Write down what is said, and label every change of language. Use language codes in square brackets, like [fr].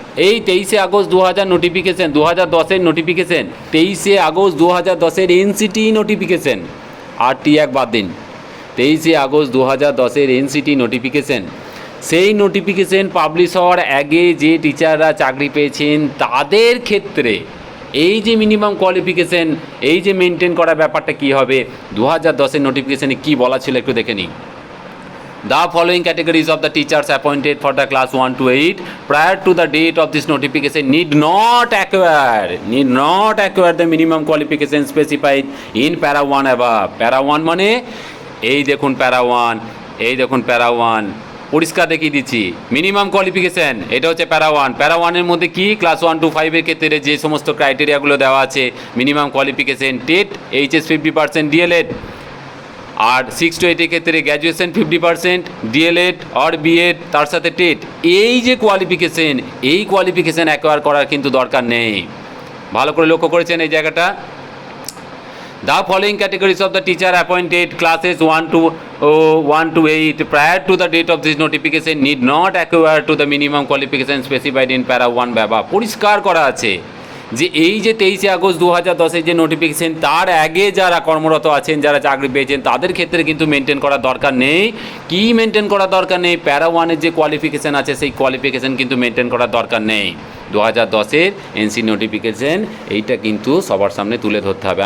[bn] এই 23শে August 2000 notification, 2010-এর notification, 23শে August 2010-এর NCT notification, RT এক বাদ দিন, 23শে আগস্ট 2010-এর এনসিটি নোটিফিকেশান, সেই নোটিফিকেশান পাবলিশ হওয়ার আগে যে টিচাররা চাকরি পেয়েছেন তাদের ক্ষেত্রে এই যে মিনিমাম কোয়ালিফিকেশান, এই যে মেনটেন করার ব্যাপারটা কী হবে, 2010-এর নোটিফিকেশানে কী বলা ছিল একটু দেখে নিই। [en] The following categories of the teachers appointed for the class 1 to 8 prior to the date of this notification need not acquire the minimum qualification specified in para 1 above. [bn] Para 1 মানে এই দেখুন para 1, এই দেখুন para 1, পরিষ্কার দেখিয়ে দিচ্ছি minimum qualification, এটা হচ্ছে প্যারা 1। প্যারা 1-এর মধ্যে কি ক্লাস 1 to 5-এর ক্ষেত্রে যে সমস্ত ক্রাইটেরিয়াগুলো দেওয়া আছে, minimum qualification TET, HS 50%, D.El.Ed, আর 6 to 8-এর ক্ষেত্রে গ্র্যাজুয়েশন 50%, ডিএলএড আর বিএড তার সাথে টেট। এই যে কোয়ালিফিকেশান, এই কোয়ালিফিকেশান অ্যাকোয়ার করার কিন্তু দরকার নেই। ভালো করে লক্ষ্য করেছেন এই জায়গাটা। [en] The following categories of the teacher appointed classes 1 to 8 prior to the date of this notification need not acquire to the minimum qualification specified in para 1 ব্যবা। [bn] পরিষ্কার করা আছে যে এই যে 23শে আগস্ট 2010-এর যে নোটিফিকেশান, তার আগে যারা কর্মরত আছেন, যারা চাকরি পেয়েছেন তাদের ক্ষেত্রে কিন্তু মেনটেন করার দরকার নেই। কি মেনটেন করার দরকার নেই? প্যারা 1-এর যে কোয়ালিফিকেশান আছে সেই কোয়ালিফিকেশান কিন্তু মেনটেন করার দরকার নেই। 2010-এর এনসি নোটিফিকেশান এইটা কিন্তু সবার সামনে তুলে ধরতে হবে।